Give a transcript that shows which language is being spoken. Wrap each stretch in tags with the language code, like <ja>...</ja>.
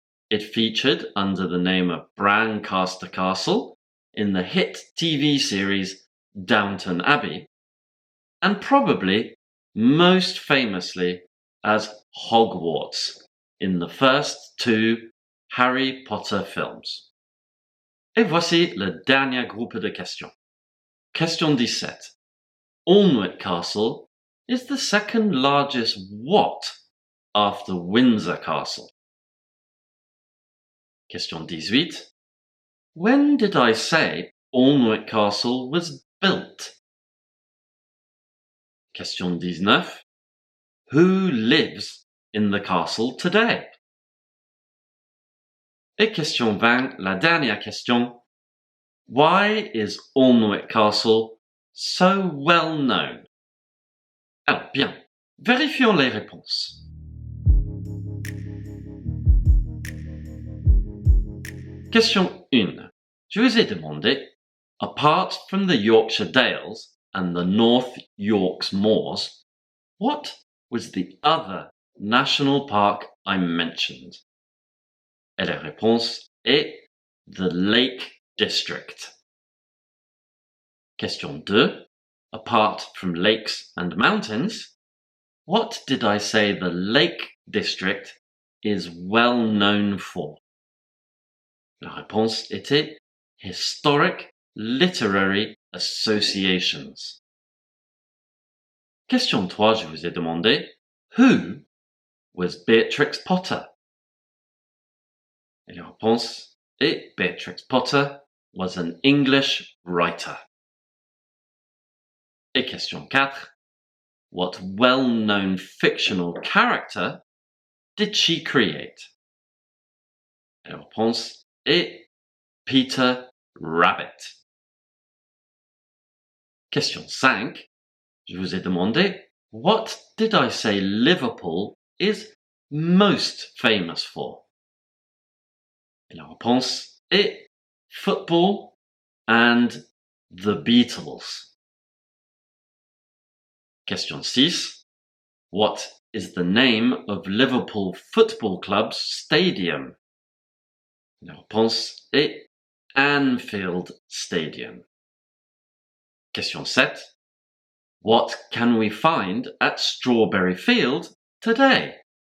<en>It featured under the name of Brancaster Castle in the hit TV series Downton Abbey, and probably most famously as Hogwarts in the first 2 Harry Potter films.</en> <fr>Et voici le dernier groupe de questions.</fr> <en>Question 17. Alnwick Castle is the second largest what after Windsor Castle? Question 18. When did I say Alnwick Castle was built? Question 19. Who lives in the castle today?</en> <fr>Et question 20, la dernière question.</fr> <en>Why is Alnwick Castle so well known?</en> <fr>Alors bien, vérifions les réponses.</fr> <en>Question 1.</en> <fr>Je vous ai demandé,</fr> <en>apart from the Yorkshire Dales and the North York's moors, what was the other national park I mentioned?</en> <fr>Et la réponse est</fr> <en>the Lake District.</en> <fr>Question 2.</fr> <en>Apart from lakes and mountains, what did I say the Lake District is well known for?</en> <fr>La réponse était</fr> <en>Historic Literary Associations. Question 3,</en> <fr>je vous ai demandé,</fr> <en>who was Beatrix Potter?</en> <fr>Et la réponse est</fr> <en>Beatrix Potter was an English writer.</en> <fr>Et</fr> <en>question 4, what well-known fictional character did she create?</en> <fr>Et la réponse est Peter Rabbit.</fr> <en>Question 5.</en> <fr>Je vous ai demandé,</fr> <en>what did I say Liverpool is most famous for?</en> <fr>Et la réponse est</fr> <en>football and the Beatles. Question 6. What is the name of Liverpool Football Club's stadium?</en> <fr>La réponse est Anfield Stadium.</fr> <en>Question 7. What can we find at Strawberry Field today?</en>